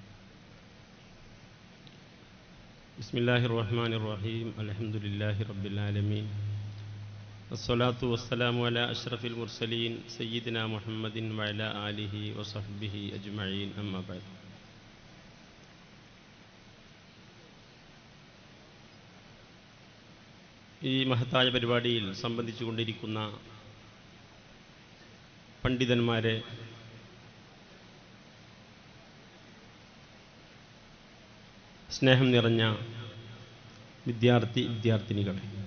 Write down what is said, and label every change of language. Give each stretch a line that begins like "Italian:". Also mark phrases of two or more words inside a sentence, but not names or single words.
Arabic: بسم الله الرحمن الرحيم. الحمد لله رب العالمين، والصلاة والسلام على أشرف المرسلين سيدنا محمد وعلى آله وصحبه أجمعين. أما بعد.
Malayalam: ഈ മഹത്തായ പരിപാടിയിൽ സംബന്ധിച്ചുകൊണ്ടിരിക്കുന്ന പണ്ഡിതന്മാരെ, സ്നേഹം നിറഞ്ഞ വിദ്യാർത്ഥിനികളെ,